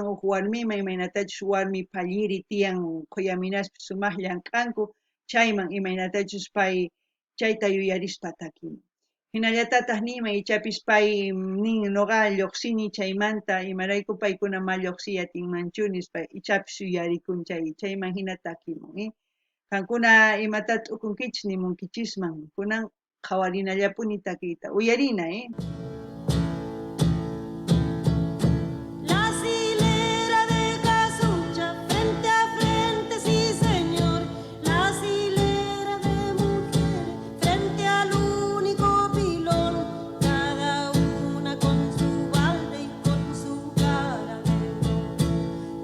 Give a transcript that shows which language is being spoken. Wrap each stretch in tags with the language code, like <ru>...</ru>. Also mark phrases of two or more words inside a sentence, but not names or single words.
<qu>huk warmiman imaynatachus warmi palliri tiyan quyaminaspi sumaq llank'anku chayman imaynatachus pay chayta yuyarispa takinman hinallatataq nima ichapis pay nin nuqa lluqsini chaymanta imarayku paykuna ma lluqsiyatinmanchunis pay ichapis yuyarikun chayman hina takimun qankuna imatata t'ukunkichis nimunkichisman kunan qhawarinallapuni takiyta uyarina</qu> <es>Las hileras de casucha frente a frente, sí señor. Las hileras de mujeres frente al único pilón, cada una con su balde y con su cara de león.</es>